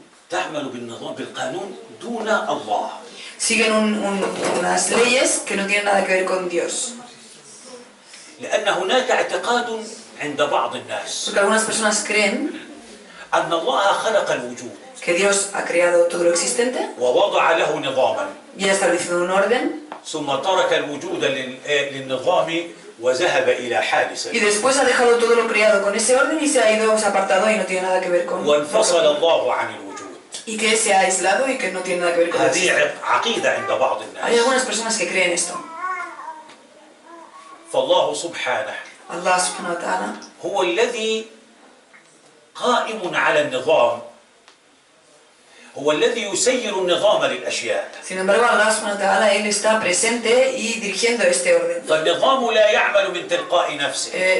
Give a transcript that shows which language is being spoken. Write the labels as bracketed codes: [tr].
[ar] تعمل بالنظام بالقانون دون الله. [es] Siguen unas leyes que no tienen nada que ver con Dios. [ar] لأن هناك اعتقاد عند بعض الناس [es] Porque algunas personas creen [ar] أن الله خلق الوجود [es] que Dios ha creado todo lo existente [ar] ووضع له نظاما [es] y ha establecido un orden, [ar] ثم ترك الوجود للنظام وذهب إلى حال [es] y [ar] سبيل [es] después ha dejado todo lo creado con ese orden y se ha ido, se ha apartado y no tiene nada que ver con [ar] وانفصل الله عن الوجود. [es] y que se ha aislado y que no tiene nada que ver con eso. [ar] هذه عقيدة عند بعض [es] Hay [ar] الناس. [es] algunas personas que creen esto. [ar] فالله سبحانه Allah subhanahu wa ta'ala هو الذي قائم على النظام، هو الذي يسير النظام للأشياء. [es] sin embargo [ar] Allah subhanahu wa ta'ala [es] él está presente y dirigiendo este orden. [ar] فالنظام لا يعمل من تلقاء نفسه.